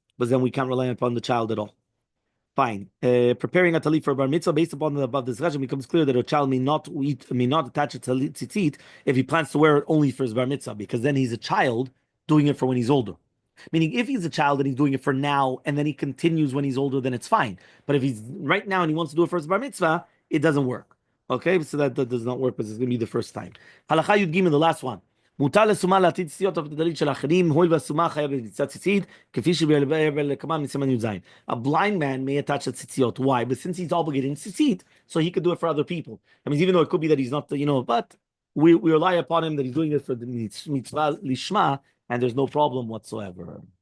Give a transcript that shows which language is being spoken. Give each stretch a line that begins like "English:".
English: But then we can't rely upon the child at all. Fine. Preparing a talit for bar mitzvah, based upon the above discussion, becomes clear that a child may not attach a tzitzit if he plans to wear it only for his bar mitzvah, because then he's a child doing it for when he's older. Meaning, if he's a child and he's doing it for now, and then he continues when he's older, then it's fine. But if he's right now and he wants to do it for his bar mitzvah, it doesn't work. Okay, so that does not work, because it's going to be the first time. Halacha Yud Gimel, the last one.
Hebrew: מותר לסומה להטיל ציציות על הטלית של האחרים, הואיל והסומה חייב בנטיצת ציצית, כפי שבלקמה מסימן י"ז.
English: A blind man may attach a tzitziot. Why? But since he's obligated in tzitzit, so he could do it for other people. I mean, even though it could be that he's not, but we rely upon him that he's doing it for the mitzvah lishma, and there's no problem whatsoever.